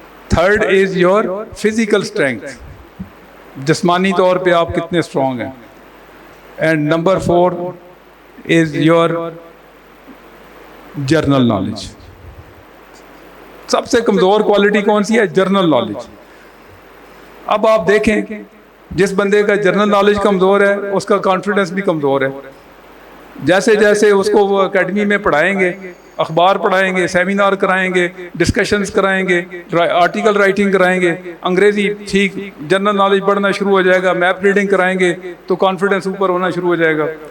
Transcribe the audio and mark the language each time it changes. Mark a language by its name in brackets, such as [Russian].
[English] 3rd is your physical strength, [Urdu] جسمانی طور پہ آپ کتنے اسٹرانگ ہیں. [English] And number 4 is your general knowledge. [Urdu] سب سے کمزور کوالٹی کون سی ہے؟ General knowledge. اب آپ دیکھیں جس بندے کا جرنل نالج کمزور ہے اس کا کانفیڈنس بھی کمزور ہے. جیسے جیسے اس کو وہ اکیڈمی میں پڑھائیں گے، اخبار پڑھائیں گے، سیمینار کرائیں گے، ڈسکشنز کرائیں گے، آرٹیکل رائٹنگ کرائیں گے، انگریزی ٹھیک، جنرل نالج بڑھنا شروع ہو جائے گا، میپ ریڈنگ کرائیں گے تو کانفیڈنس اوپر ہونا شروع ہو جائے گا.